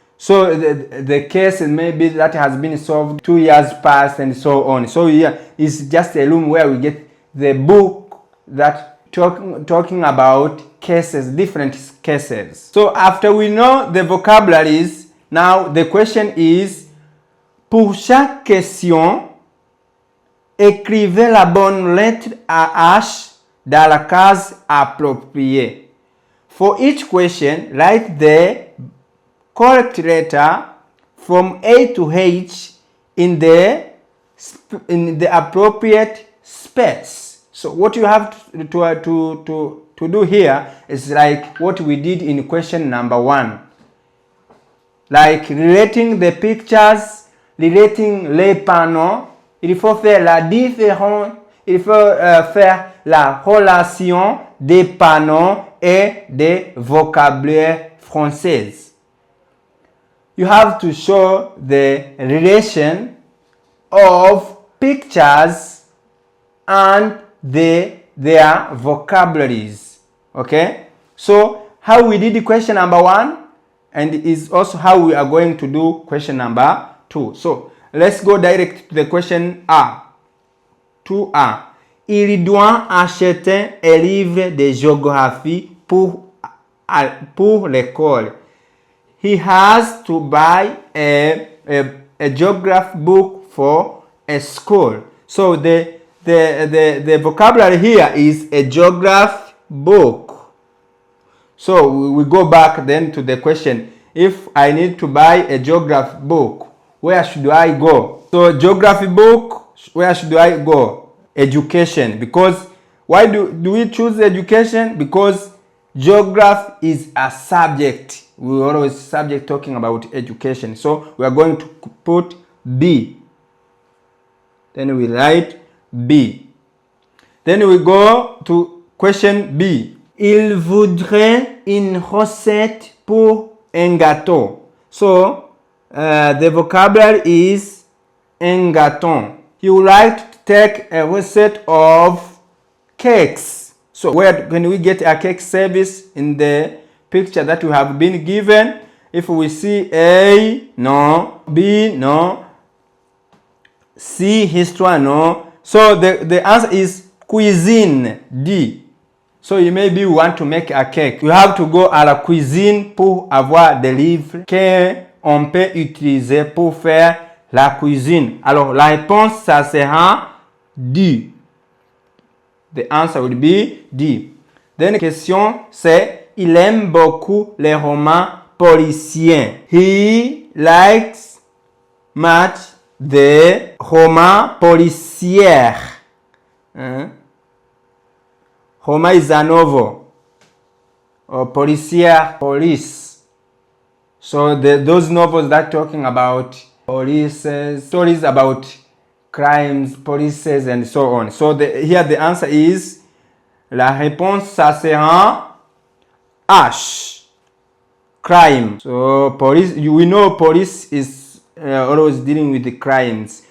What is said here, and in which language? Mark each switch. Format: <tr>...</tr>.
<en>So the case maybe that has been solved 2 years past and so on. So here is just a room where we get the book that talking about cases, different cases. So after we know the vocabularies, now the question is,</en> <fr>pour chaque question, écrivez la bonne lettre à H dans la case appropriée.</fr> <en>For each question, write the correct letter from A to H in the appropriate space. So what you have to do here is like what we did in question number 1. Like relating the pictures, relating</en> <fr>les panneaux, il faut faire la différence, il faut faire la relation des panneaux et des vocabulaires français.</fr> <en>You have to show the relation of pictures and their vocabularies. Okay, so how we did question number 1, and is also how we are going to do question number 2. So let's go direct to the question A. 2A.</en> <fr>Il doit acheter un livre de géographie pour l'école.</fr> <en>He has to buy a geography book for a school. So the vocabulary here is a geography book. So we go back then to the question. If I need to buy a geography book, where should I go? So geography book, where should I go? Education. Because why do we choose education? Because geography is a subject. We always subject talking about education. So we are going to put B. Then we write B. Then we go to question B.</en> <fr>Il voudrait une recette pour un gâteau.</fr> <en>So the vocabulary is</en> <fr>un gâteau.</fr> <en>He would like to take a receipt of cakes. So where can we get a cake service? In the picture that we have been given. If we see A, no. B, no. C, histoire, no. So the answer is cuisine, D. So you maybe want to make a cake. You have to go</en> <fr>à la cuisine pour avoir des livres qu'on peut utiliser pour faire la cuisine. Alors la réponse, ça sera D.</fr> <en>The answer will be D. Then question</en> <fr>c'est, il aime beaucoup les romans policiers.</fr> <en>He likes much the romans policiers. Roman is a novel. Or police. So those novels that talking about police, stories about crimes, polices, and so on. So here the answer is,</en> <fr>la réponse ça sera H, crime.</fr> <en>So police, we know police is always dealing with the crimes.</en>